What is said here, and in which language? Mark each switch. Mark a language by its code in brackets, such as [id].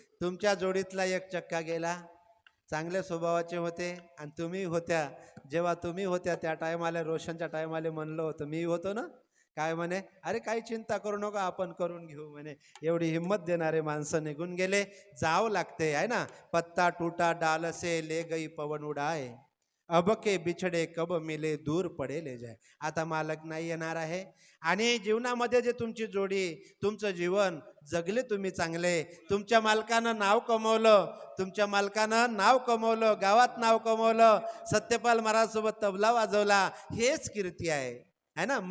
[mr] तुमच्या जोडीतला एक चक्का गेला. चांगल्या स्वभावाचे होते आणि तुम्ही होत्या. जेव्हा तुम्ही होत्या त्या टायमाला, रोशनच्या टायमाला म्हणलं होतं, मी होतो ना, काय म्हणे, अरे काही चिंता करू नका, आपण करून घेऊ म्हणे. एवढी हिंमत देणारे माणसं निघून गेले. जावं लागते आहे ना. [hi] पत्ता टूटा डाल से ले गई पवन उडाए, अब के बिछडे कब मिले दूर पडे ले जाय. [mr] आता मालक नाही येणार आहे. आणि जीवनामध्ये जे तुमची जोडी, तुमचं जीवन जगले तुम्ही चांगले, तुमच्या मालकानं नाव कमवलं, तुमच्या मालकानं नाव कमवलं, गावात नाव कमवलं, सत्यपाल महाराज सोबत तबला वाजवला, हेच कीर्ती आहे ना.